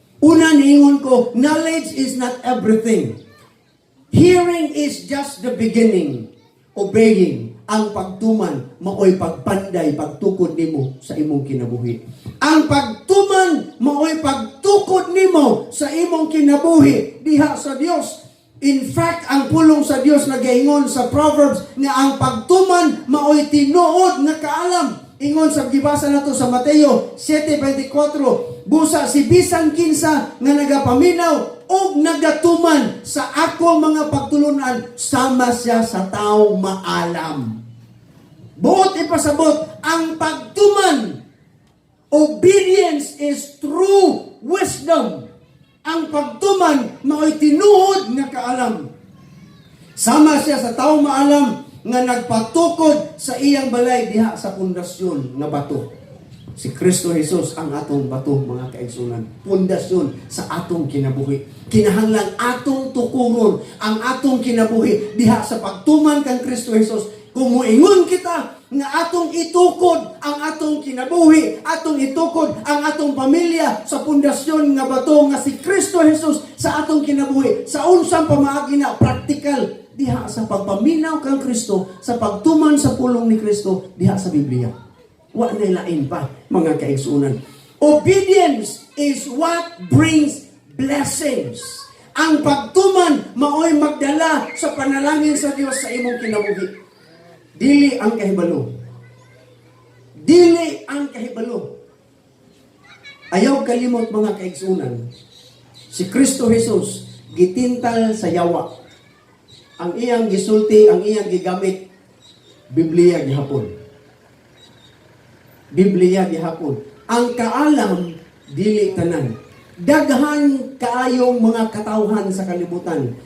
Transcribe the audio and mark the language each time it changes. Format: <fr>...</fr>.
<ceb>Una niingon ko,</ceb> <en>knowledge is not everything. Hearing is just the beginning.</en> <ceb>Obeying, ang pagtuman, maoy pagpanday, pagtukod nimo sa imong kinabuhi. Ang pagtuman, maoy pagtukod nimo sa imong kinabuhi diha sa Dios. In fact, ang pulong sa Dios nagaingon sa Proverbs nga ang pagtuman, maoy tinuod nga kaalam. Ingon sa gibasa nato sa Mateo 7:24, busa si bisan kinsa nga nagapaminaw og nagatuman sa akong mga pagtulunan, sama siya sa taong maalam. Buot ipasabot, ang pagtuman,</ceb> <en>obedience is true wisdom.</en> <ceb>Ang pagtuman, mao'y tinuod nga kaalam. Sama siya sa taong maalam nga nagpatukod sa iyang balay diha sa pundasyon nga bato. Si Kristo Jesus ang atong bato, mga kaigsunan. Pundasyon sa atong kinabuhi. Kinahanglan atong tukuron ang atong kinabuhi diha sa pagtuman kang Kristo Jesus. Kung muingon kita nga atong itukod ang atong kinabuhi, atong itukod ang atong pamilya sa pundasyon nga bato nga si Kristo Jesus sa atong kinabuhi, sa unsang pamaagi na practical diha sa pagpaminaw kang Kristo, sa pagtuman sa pulong ni Kristo diha sa Biblia. Wa na lain pa, mga kaigsunan.</ceb> <en>Obedience is what brings blessings.</en> <ceb>Ang pagtuman maoy magdala sa panalangin sa Dios sa imong kinabuhi. Dili ang kahibalo. Dili ang kahibalo. Ayaw kalimot, mga kaigsunan. Si Kristo Jesus gitintal sa yawa. Ang iyang gisulti, ang iyang gigamit, Biblia gihapon. Biblia gihapon. Ang kaalam, dili tanan. Daghan kaayong mga katawhan sa kalibutan.</ceb>